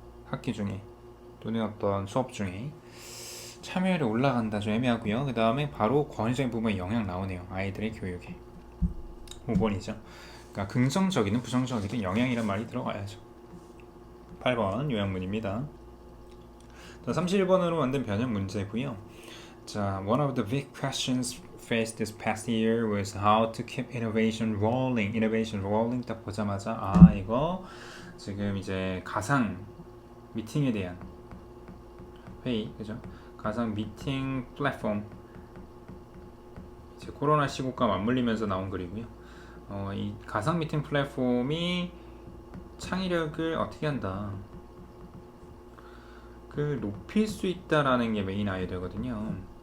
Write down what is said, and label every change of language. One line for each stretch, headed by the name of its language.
Korean: 학기 중에 또는 어떤 수업 중에 참여율이 올라간다. 좀 애매하고요. 그 다음에 바로 권위적인 부모의 영향 나오네요. 아이들의 교육에. 5번이죠. 그러니까 긍정적이든 부정적이든 영향이란 말이 들어가야죠. 8번 요약문입니다. 자, 31번으로 만든 변형 문제고요.
English: 자, one of the big questions faced this past year was how to keep innovation rolling.
Korean: innovation rolling 딱 보자마자 이거 지금 이제 가상 미팅에 대한 회의, 그죠? 가상 미팅 플랫폼, 이제 코로나 시국과 맞물리면서 나온 글이고요. 이 가상 미팅 플랫폼이 창의력을 어떻게 한다, 그 높일 수 있다라는 게 메인 아이디어거든요.